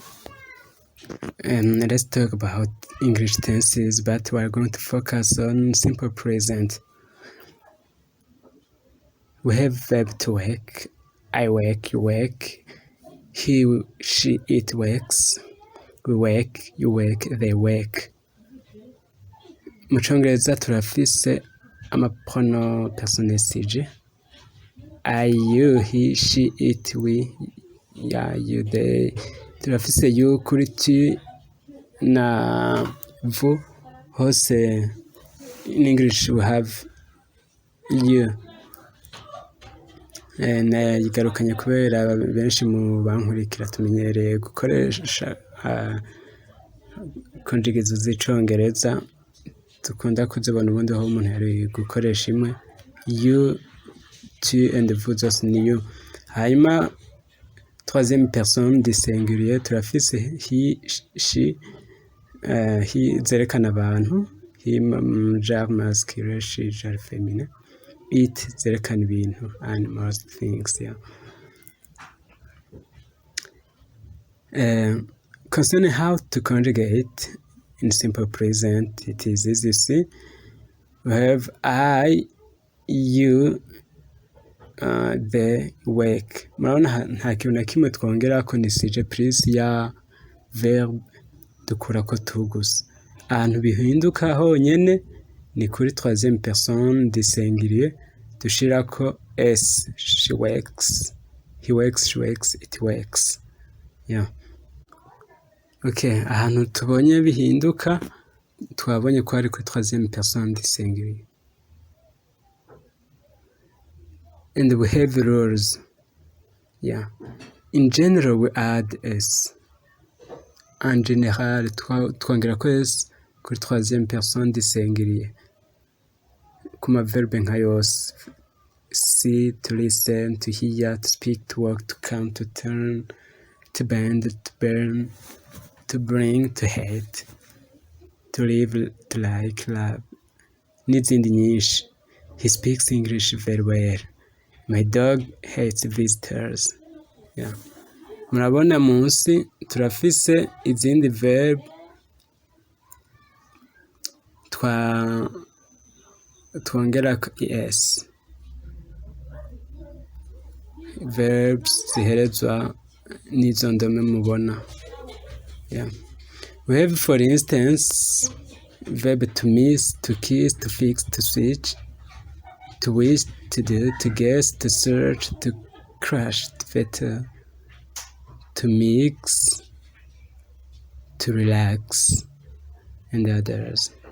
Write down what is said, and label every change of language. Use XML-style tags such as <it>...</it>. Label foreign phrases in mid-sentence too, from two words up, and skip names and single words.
<en>Let's talk about English tenses, but we're going to focus on simple present. We have verb to work. I work, you work. He, she, it works. We work, you work, they work.</en> <rn>Mu congereza turafise amaprono personnel</rn> <en>I, you, he, she, it, we, yeah, you, they.</en> <rn>Turafise you kuri tu na vous.</rn> <en>Hose in English we have you.</en> <rn>Yigarukanye kubera benshi mu bankurikira tumenyereye gukoresha conjugate z'icongereza dukunda kuzibona ubundi aho umuntu yari gukoresha imwe you, tu and vous zose ni you. Hanyuma</rn> <fr>troisième personne du singulier</fr> <rn>turafise</rn> <en>he, she, he</en> <rn>zerekana abantu,</rn> <fr>him genre masculine, she genre féminin, it</fr> <rn>zerekana ibintu,</rn> <en>animals, things, yeah. Concerning how to conjugate in simple present, it is easy to see. We have I, you, they work.</en> <rn>Murabona nta kintu na kimwe twongerako ni sujet plus ya verb dukurako tu gusa. Ahantu bihinduka honyene ni kuri</rn> <fr>troisième personne du singulier</fr> <rn>dushirako s.</rn> <en>She works, he works, she works, it works. Yeah.</en> <rn>Okay, ahantu tubonye bihinduka twabonye ko ari kuri</rn> <fr>troisième personne du singulier.</fr> <en>And we have rules. Yeah. In general we add s.</en> <fr>En général</fr> <rn>twongerako s kuri</rn> <fr>troisième personne du singulier.</fr> <rn>Kuma verbe nka yose.</rn> <en>See, to listen, to hear, to speak, to walk, to come, to turn, to bend, to burn, to bring, to hate, to live, to like, love,</en> <rn>n'izindi nyinshi.</rn> <en>He speaks English very well. My dog hates visitors. Yeah.</en> <rn>Murabona munsi turafise izindi verb twongerako es. Verbs ziherezwa n'izo ndome mubona.</rn> <en>Yeah. We have, for instance, verb to miss, to kiss, to fix, to switch, to wish, to do, to guess, to search, to crush, to better, to mix, to relax, and others.</en>